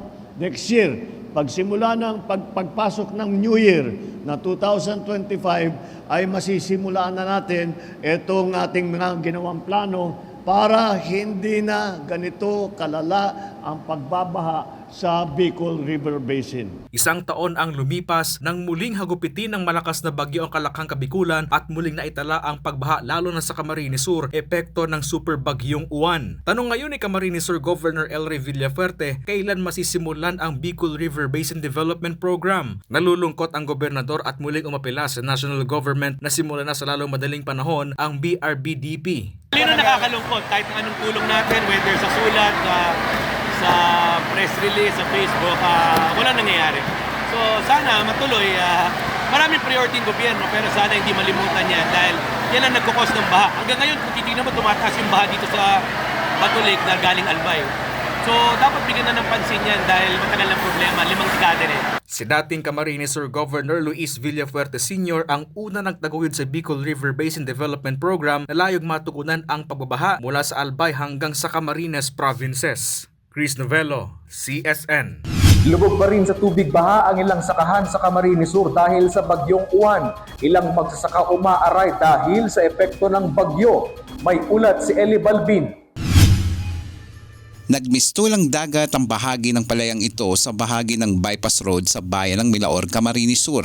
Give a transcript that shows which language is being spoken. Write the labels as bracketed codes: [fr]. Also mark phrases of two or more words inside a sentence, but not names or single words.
[tl] Next year, pagsimula ng pagpasok ng New Year na 2025 ay masisimulaan na natin itong ating mga ginawang plano para hindi na ganito kalala ang pagbabaha sa Bicol River Basin. Isang taon ang lumipas nang muling hagupitin ng malakas na bagyo ang Kalakhang Kabikulan at muling naitala ang pagbaha lalo na sa Camarines Sur, epekto ng super bagyong Uwan. Tanong ngayon ni Camarines Sur Governor El Rey Villafuerte, kailan masisimulan ang Bicol River Basin Development Program? Nalulungkot ang gobernador at muling umapela sa national government na simulan na sa lalong madaling panahon ang BRBDP. Lino nakakalungkot kahit anong tulong natin, whether sa sulat, sa [en] press release, [tl] sa Facebook, wala nangyayari. So sana matuloy, maraming priority ng gobyerno pero sana hindi malimutan yan dahil yan ang nagkukos ng baha. Hanggang ngayon kung titignan mo tumataas yung baha dito sa Bato Lake na galing Albay. So dapat bigyan na ng pansin yan dahil matagal ng problema, 5 dekada na. Si dating Camarines Sur Governor Luis Villafuerte Sr. ang una nagtaguyod sa Bicol River Basin Development Program na layog matugunan ang pagbabaha mula sa Albay hanggang sa Camarines Provinces. Chris Novello, CSN. Lubog pa rin sa tubig baha ang ilang sakahan sa Camarines Sur dahil sa bagyong Uwan. Ilang magsasaka umaaray dahil sa epekto ng bagyo. May ulat si Eli Balbin. Nagmistulang dagat ang bahagi ng palayang ito sa bahagi ng bypass road sa bayan ng Milaor, Camarines Sur.